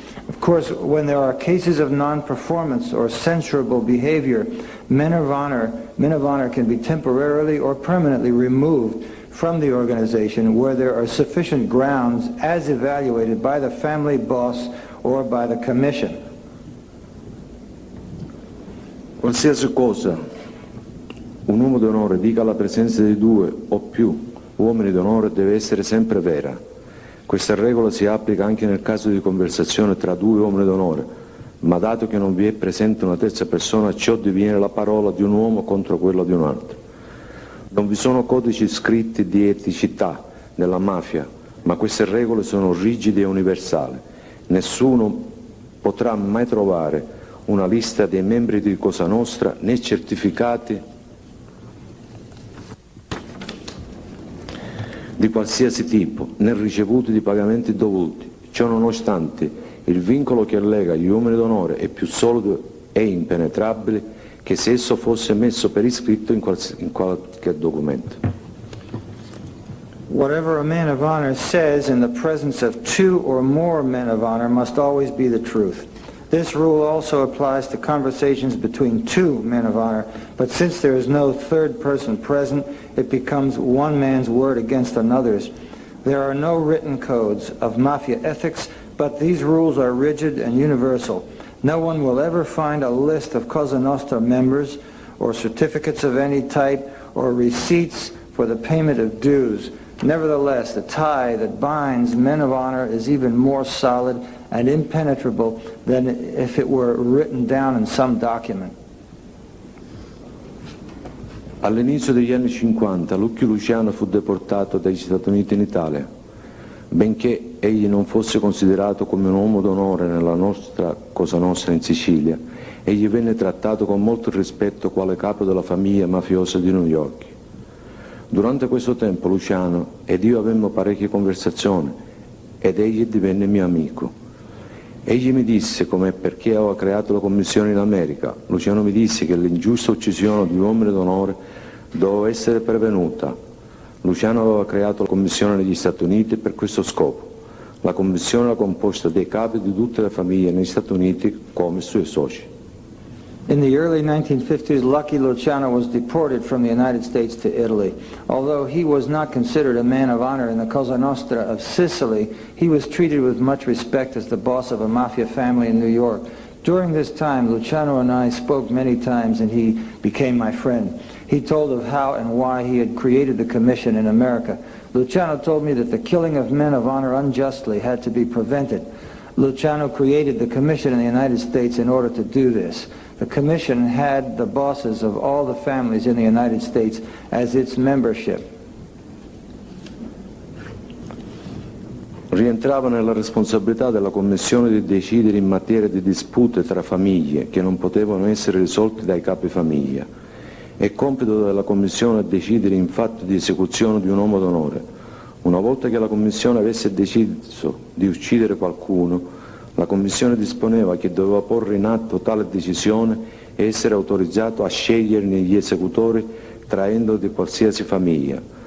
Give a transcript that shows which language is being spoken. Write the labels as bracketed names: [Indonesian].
[English] Of course, when there are cases of non-performance or censurable behavior, men of honor can be temporarily or permanently removed from the organization where there are sufficient grounds as evaluated by the family boss or by the commission. [Italian] Qualsiasi cosa un uomo d'onore dica alla presenza di due o più uomini d'onore deve essere sempre vera. Questa regola si applica anche nel caso di conversazione tra due uomini d'onore, ma dato che non vi è presente una terza persona, ciò diviene la parola di un uomo contro quella di un altro. Non vi sono codici scritti di eticità nella mafia, ma queste regole sono rigide e universali. Nessuno potrà mai trovare una lista dei membri di Cosa Nostra né certificati di qualsiasi tipo, né ricevuti di pagamenti dovuti. Ciò nonostante, il vincolo che lega gli uomini d'onore è più solido e impenetrabile che se esso fosse messo per iscritto in qualche documento. [English] Whatever a man of honor says in the presence of two or more men of honor must always be the truth. This rule also applies to conversations between two men of honor, but since there is no third person present, it becomes one man's word against another's. There are no written codes of mafia ethics, but these rules are rigid and universal. No one will ever find a list of Cosa Nostra members, or certificates of any type, or receipts for the payment of dues. Nevertheless, the tie that binds men of honor is even more solid and impenetrable than if it were written down in some document. [Italian] All'inizio degli anni 50 Luciano fu deportato dagli Stati Uniti in Italia. Benché egli non fosse considerato come un uomo d'onore nella nostra Cosa Nostra in Sicilia, egli venne trattato con molto rispetto quale capo della famiglia mafiosa di New York. Durante questo tempo Luciano ed io avemmo parecchie conversazioni ed egli divenne mio amico. Egli mi disse come e perché aveva creato la commissione in America. Luciano mi disse che l'ingiusta uccisione di uomini d'onore doveva essere prevenuta. Luciano aveva creato la commissione negli Stati Uniti per questo scopo. La commissione era composta dai capi di tutte le famiglie negli Stati Uniti come suoi soci. [English] In the early 1950s, Lucky Luciano was deported from the United States to Italy. Although he was not considered a man of honor in the Cosa Nostra of Sicily, he was treated with much respect as the boss of a mafia family in New York. During this time, Luciano and I spoke many times and he became my friend. He told of how and why he had created the commission in America. Luciano told me that the killing of men of honor unjustly had to be prevented. Luciano created the commission in the United States in order to do this. The commission had the bosses of all the families in the United States as its membership. [Italian] Rientrava nella responsabilità della commissione di decidere in materia di dispute tra famiglie che non potevano essere risolte dai capi famiglia. È compito della Commissione decidere in fatto di esecuzione di un uomo d'onore. Una volta che la Commissione avesse deciso di uccidere qualcuno, la Commissione disponeva che doveva porre in atto tale decisione e essere autorizzato a sceglierne gli esecutori traendolo di qualsiasi famiglia.